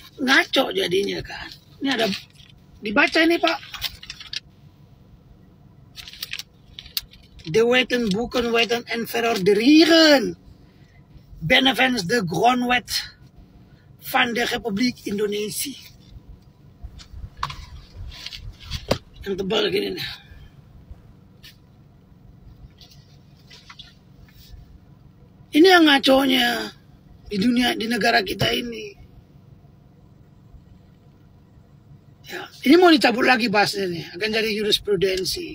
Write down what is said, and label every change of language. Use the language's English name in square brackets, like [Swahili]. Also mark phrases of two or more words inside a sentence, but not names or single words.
[Indonesian] ngaco jadinya kan. Ini ada dibaca ini Pak. [Dutch] De wetten boeken wetten en verorderen benevens de grondwet van de Republiek Indonesië. [Indonesian] Yang tebal gini nih. Ini yang ngaconya di dunia, di negara kita ini. Ya, ini mau dicabut lagi bahasnya nih, akan jadi jurisprudensi.